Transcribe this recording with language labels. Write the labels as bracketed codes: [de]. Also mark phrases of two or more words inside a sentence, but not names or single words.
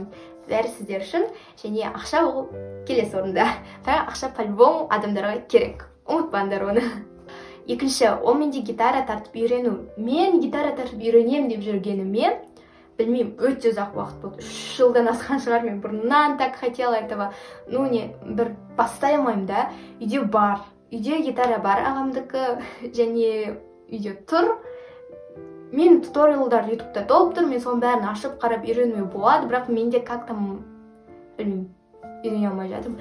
[kk] Бәрі сіздер үшін және ақша ол келесі орында. Бірақ ақша по-любому адамдарға керек. Ұмытпаңдар оны. Екінші, ол менде гитара тартып үйрену. Мен гитара тартып үйренемін деп жүргеніме білмеймін, өте ұзақ уақыт болды. 3 жылдан асқан шығар, мен бұрыннан [ru] так хотела этого. [kk] Бір бастай алмаймын да. Үйде бар. Үйде гитара бар ағамдікі және үйде тұр. Мен туториалдар YouTube'да толып тұр, мен соның бәрін ашып қарап үйренуге болады, бірақ менде как-то білмеймін, үйрене алмай жатырмын.